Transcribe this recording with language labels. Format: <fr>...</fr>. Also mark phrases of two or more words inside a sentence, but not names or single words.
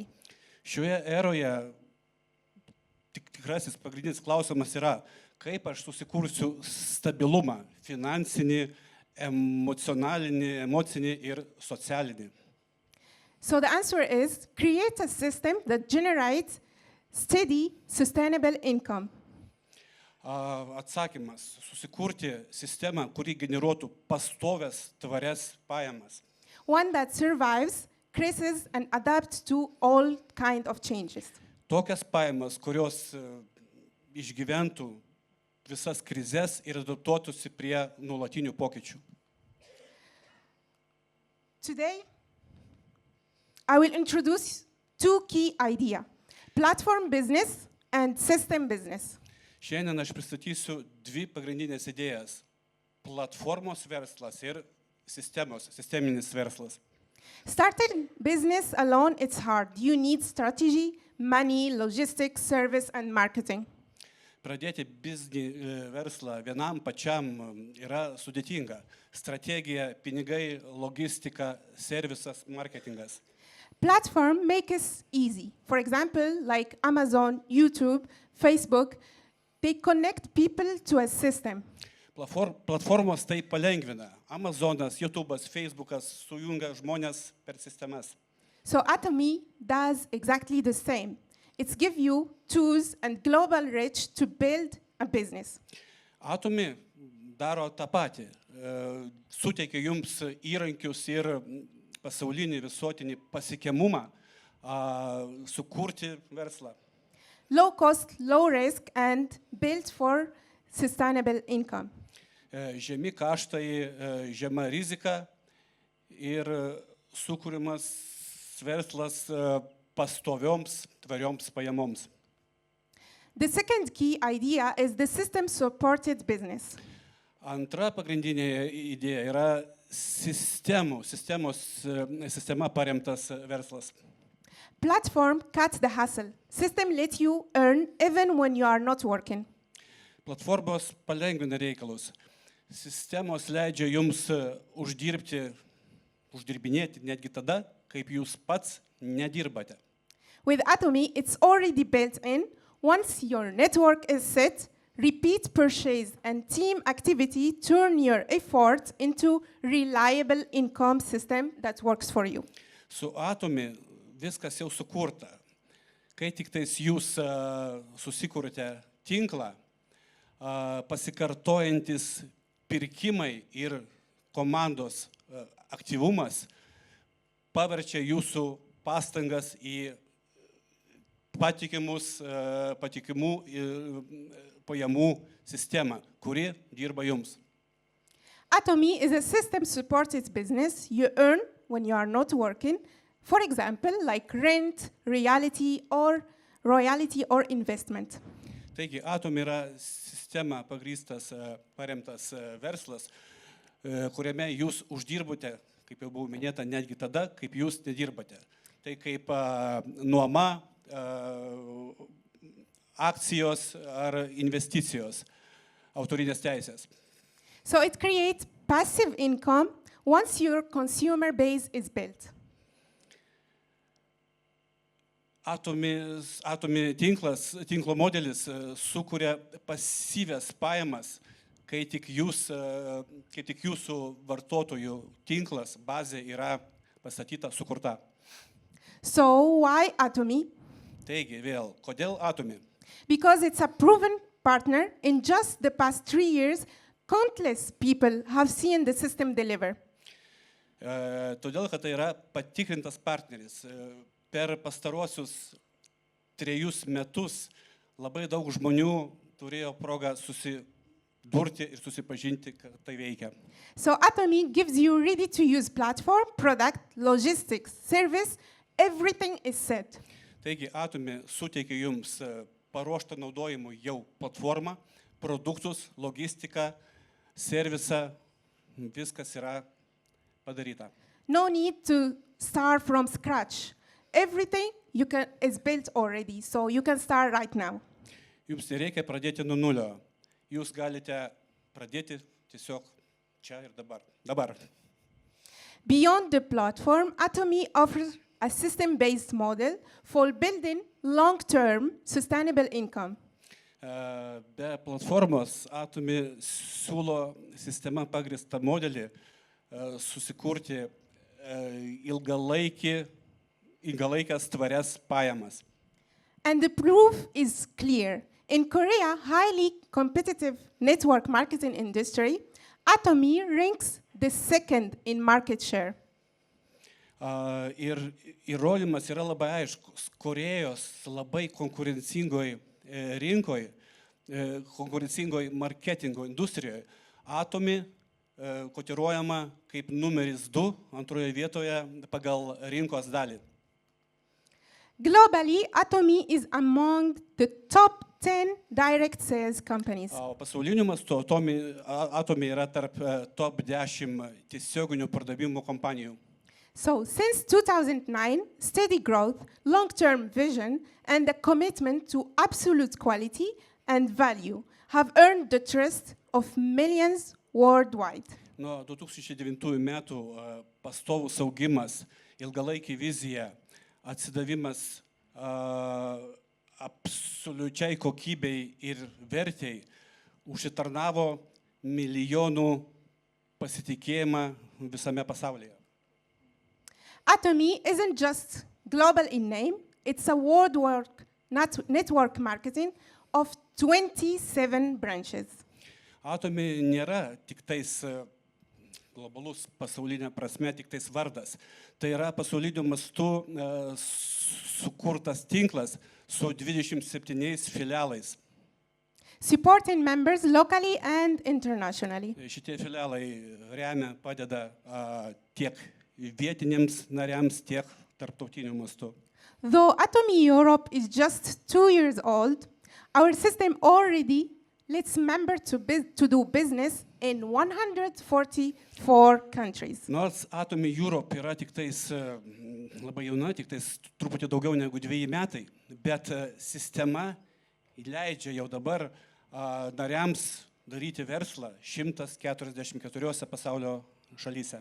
<lt>Šioje eroje tikrasis pagrindinis klausimas yra, kaip aš susikursiu stabilumą finansinį, emocinį ir socialinį.</lt> <en>So the answer is, create a system that generates steady, sustainable income.</en> <lt>Atsakymas - susikurti sistemą, kuri generuotų pastovias, tvarias pajamas.</lt> <en>One that survives crises and adapts to all kind of changes.</en> <lt>Tokias pajamas, kurios išgyventų visas krizes ir adaptuotųsi prie nuolatinių pokyčių.</lt> <en>Today, I will introduce two key ideas, platform business and system business.</en> <lt>Šiandien aš pristatysiu dvi pagrindinės idėjas - platformos verslas ir sisteminis verslas.</lt> <en>Starting business alone, it's hard. You need strategy, money, logistics, service, and marketing.</en> <lt>Pradėti verslą vienam pačiam yra sudėtinga. Strategija, pinigai, logistika, servisas, marketingas.</lt> <en>Platform make it easy. For example, like Amazon, YouTube, Facebook, they connect people to a system.</en> <lt>Platformos tai palengvina. Amazonas, YouTube'as, Facebookas sujungia žmonės per sistemas.</lt> <en>So Atomy does exactly the same. It's give you tools and global reach to build a business.</en> <lt>Atomy daro tą patį. Suteikia jums įrankius ir pasaulinį visuotinį pasiekiamumą sukurti verslą.</lt> <en>Low cost, low risk, and built for sustainable income.</en> <lt>Žemi kaštai, žema rizika ir sukūrimas verslas pastovioms, tvarioms pajamoms.</lt> <en>The second key idea is the system-supported business.</en> <lt>Antra pagrindinė idėja yra sistema paremtas verslas.</lt> <en>Platform cuts the hassle. System lets you earn even when you are not working.</en> <lt>Platformos palengvina reikalus. Sistemos leidžia jums uždirbinėti netgi tada, kaip jūs pats nedirbate.</lt> <en>With Atomy, it's already built in. Once your network is set, repeat purchase and team activity turn your effort into reliable income system that works for you.</en> <lt>Su Atomy viskas jau sukurta. Kai tik tais jūs susikūrėte tinklą, pasikartojantis pirkimai ir komandos aktyvumas paverčia jūsų pastangas į patikimų pajamų sistemą, kuri dirba jums.</lt> <en>Atomy is a system-supported business you earn when you are not working. For example, like rent, royalty or investment.</en> <lt>Taigi, Atomy yra sistema pagrįstas, paremtas verslas, kuriame jūs uždirbote, kaip jau buvo minėta, netgi tada, kaip jūs nedirbate. Tai kaip nuoma, akcijos ar investicijos, autorinės teisės.</lt> <en>So it creates passive income once your consumer base is built.</en> <lt>Atomy tinklo modelis sukuria pasyvias pajamas, kai tik jūsų vartotojų tinklas, bazė yra pastatyta, sukurta.</lt> <en>So why Atomy?</en> <lt>Taigi vėl, kodėl Atomy?</lt> <en>Because it's a proven partner. In just the past 3 years, countless people have seen the system deliver.</en> <lt>Todėl, kad tai yra patikrintas partneris. Per pastaruosius 3 metus labai daug žmonių turėjo progą susidurti ir susipažinti, kad tai veikia.</lt> <en>So Atomy gives you ready-to-use platform, product, logistics, service, everything is set.</en> <lt>Taigi Atomy suteikia jums paruoštą naudojimui jau platformą, produktus, logistiką, servisą, viskas yra padaryta.</lt> <en>No need to start from scratch. everything is built already, so you can start right now.</en> <lt>Jums nereikia pradėti nuo nulio. Jūs galite pradėti tiesiog čia ir dabar. Dabar.</lt> <en>Beyond the platform, Atomy offers a system-based model for building long-term sustainable income.</en> <lt>Be platformos Atomy siūlo sistema pagrįstą modelį susikurti ilgalaikės tvarias pajamas.</lt> <en>And the proof is clear. In Korea, highly competitive network marketing industry, Atomy ranks the second in market share.</en> <lt>Ir įrodymas yra labai aiškus. Korėjos labai konkurencingoj rinkoje, konkurencingoj marketingo industrijoje, Atomy kotiruojama kaip numeris 2 antroje vietoje pagal rinkos dalį.</lt> <en>Globally, Atomy is among the top 10 direct sales companies.</en> <lt>Pasauliniu mastu Atomy yra tarp top 10 tiesioginių pardavimų kompanijų.</lt> <en>So, since 2009, steady growth, long-term vision, and a commitment to absolute quality and value have earned the trust of millions worldwide.</en> <lt>Nuo 2009 metų pastovus augimas, ilgalaikė vizija, atsidavimas absoliučiai kokybei ir vertei užsitarnavo milijonų pasitikėjimą visame pasaulyje.</lt> <en>Atomy isn't just global in name, it's a worldwide network marketing of 27 branches.</en> <lt>Atomy nėra tik tais globalus pasaulinė prasme, tik tais vardas. Tai yra pasauliniu mastu sukurtas tinklas su 27 filialais.</lt> <en>Supporting members locally and internationally.</en> <lt>Šitie filialai remia, padeda tiek vietiniams nariams, tiek tarptautiniu mastu.</lt> <en>Though Atomy Europe is just 2 years old, our system already lets members to do business in 144 countries.</en> <lt>Nors Atomy Europe yra tik tais labai jauna, tik tais truputį daugiau negu 2 metai, bet sistema leidžia jau dabar nariams daryti verslą 144 pasaulio šalyse.</lt>